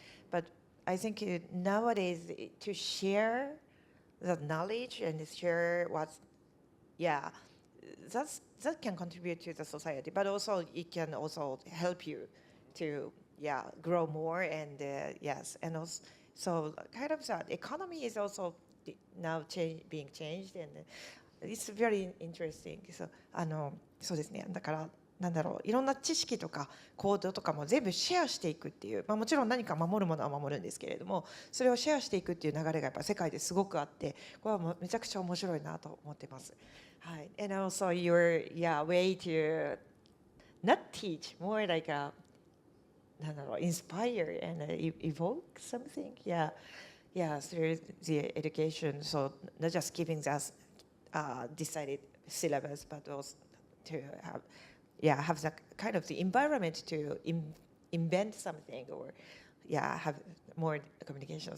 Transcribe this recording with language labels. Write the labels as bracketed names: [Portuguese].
[English] But I think nowadays to share the knowledge and share what's, that can contribute to the society. But also it can also help you to grow more and yes, and also so kind of the economy is also now being changed, and it's very interesting. [Japanese] So そうですね。だからなんだろう、いろんな知識とか行動とかも全部シェアしていくっていう、もちろん何か守るものは守るんですけれども、それをシェアしていくっていう流れがやっぱ世界ですごくあって、これはもうめちゃくちゃ面白いなと思ってます。はい。 [English] And also your way to not teach, more like [Japanese] なんだろう、 [English] inspire and evoke something. Through the education. So not just giving us decided syllabus, but also to have the kind of the environment to invent something or have more communication.